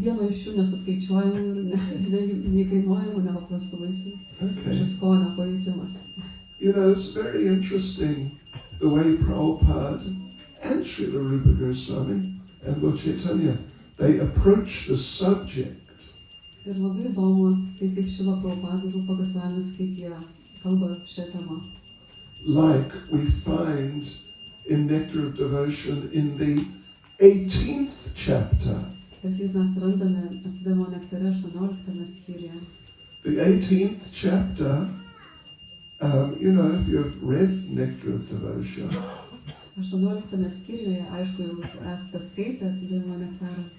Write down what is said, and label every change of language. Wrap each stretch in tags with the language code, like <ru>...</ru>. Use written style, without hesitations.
<lt>Vieno iš šių nesuskaičiuojamų ir neįkainuojamų nepaprastų vaisių.</lt> <en>Okay.</en> <lt>Ir skonio pajutimas.</lt> <en>It's very interesting the way Prabhupada and Srila Rupa Goswami and Lord Chaitanya, they approach the subject.</en> <lt>Ir labai įdomu, tai kaip Šrila Prabhupada ir Rupa Goswamis, kaip jie kalba šią temą.</lt> <en>Like we find in Nectar of Devotion in the 18th chapter.</en> <lt>Ir kaip mes randame Atsidavimo nektare 18 skyriuje.</lt> <en>The 18th chapter, if you've read Nectar of Devotion,</en> <lt>18 skyriuje, aišku, jau esate skaitę Atsidavimo nektarą.</lt>